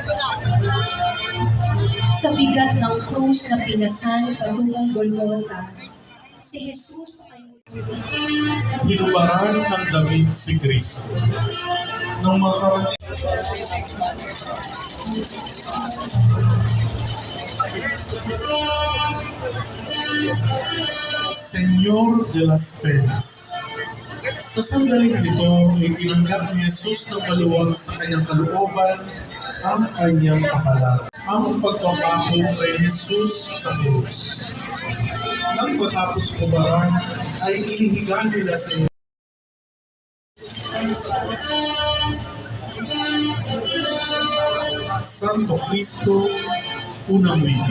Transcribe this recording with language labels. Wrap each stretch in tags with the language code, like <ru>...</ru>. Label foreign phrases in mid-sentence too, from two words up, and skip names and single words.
<tl>Sa bigat ng krus na pinasan patungong Golgota, si Jesus ay Hinubaran ng damit si Kristo. Nang makarating Senyor de las Penas. Sa sandaling ito ay tinanggap ni Jesus na maluwag sa kanyang kalooban ang kanyang kapalaran. Ang pagpapako kay Jesus sa krus. Nang matapos kumaran, ay inihiga nila sa Santo Cristo, unang wika.</tl>